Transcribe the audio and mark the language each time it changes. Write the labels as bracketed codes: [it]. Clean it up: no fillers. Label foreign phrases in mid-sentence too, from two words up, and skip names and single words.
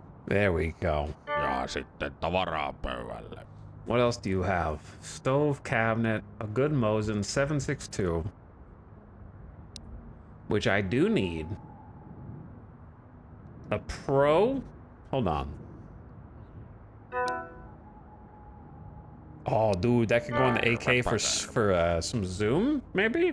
[en] There we go. [fi] Ja sitten tavaraa pöydälle. [en] What else do you have? Stove, cabinet, a good Mosin, 762. Which I do need. A pro? Hold on. Oh, dude, that could go on the AK for some zoom, maybe?